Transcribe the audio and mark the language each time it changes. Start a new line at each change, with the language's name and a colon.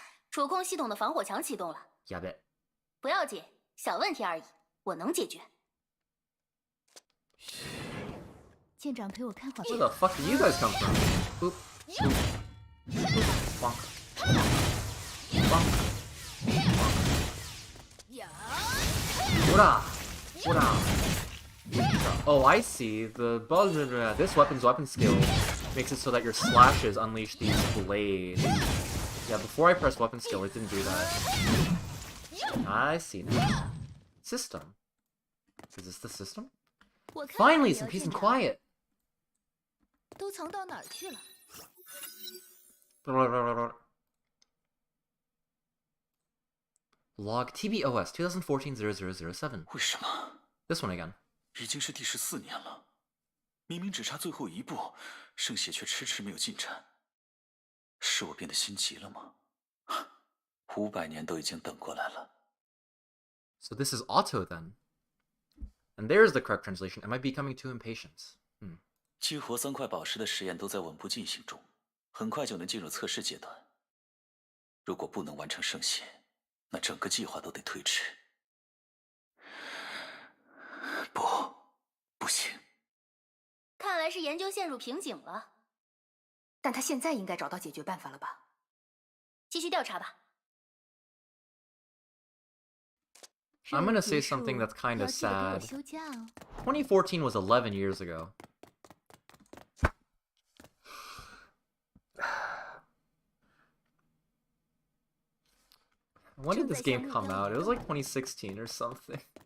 Chinese: 主控系统的防火墙启动了。
English: Yeah, bet.
Chinese: 不要紧，小问题而已，我能解决。舰长陪我看好。
English: Where the fuck did you guys come from? Oop. Oop. Bonk. Bonk. What up? Oh, I see. This weapon's weapon skill makes it so that your slashes unleash these blades. Yeah, before I pressed weapon skill, it didn't do that. I see now. System. Is this the system? Finally, some peace and quiet.
Chinese: 都藏到哪儿去了？
English: Log TBOS 2014-0007.
Chinese: 为什么？
English: This one again.
Chinese: 已经是第14年了，明明只差最后一步，圣血却迟迟没有进展，是我变得心急了吗？500年都已经等过来了。
English: So this is Otto then. And there's the correct translation. Am I becoming too impatient?
Chinese: 激活3块宝石的实验都在稳步进行中，很快就能进入测试阶段。如果不能完成圣血，那整个计划都得推迟。不行。看来是研究陷入瓶颈了。但他现在应该找到解决办法了吧？继续调查吧。
English: I'm gonna say something that's kind of sad. 2014 was 11 years ago. When did this game come out? It was like 2016 or something.